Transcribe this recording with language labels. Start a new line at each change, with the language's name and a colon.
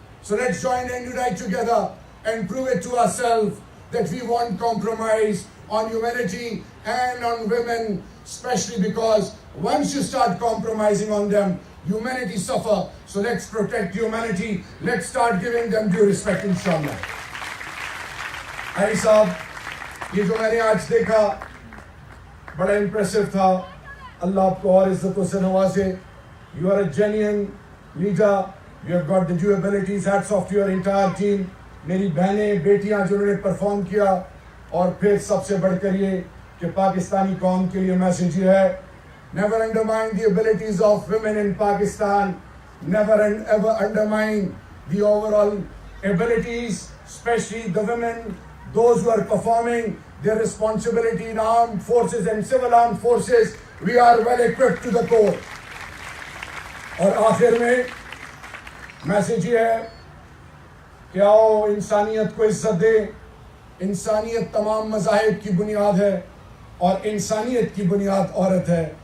English: So let's join and unite together and prove it to ourselves that we won't compromise on humanity and on women, especially because once you start compromising on them, humanity suffer. So let's protect humanity. Let's start giving them due respect, inshallah.
Urdu: Ali Saab, یہ جو میں نے آج دیکھا بڑا impressive تھا. اللہ آپ کو اور عزتوں سے نوازے.
English: You are a genuine leader. You have got the due abilities. Hats off to your entire team.
Urdu: میری بہنیں بیٹیاں جنہوں نے پرفارم کیا, اور پھر سب سے بڑھ کر یہ کہ پاکستانی قوم کے لیے میسیج یہ ہے,
English: never undermine the abilities of women in Pakistan, never and ever undermine the overall abilities, especially the women, those who are performing their responsibility in armed forces and civil armed forces. We are well equipped to the core.
Urdu: اور آخر میں message یہ ہے کہ آؤ انسانیت کو عزت دے. انسانیت تمام مذاہب کی بنیاد ہے, اور انسانیت کی بنیاد عورت ہے.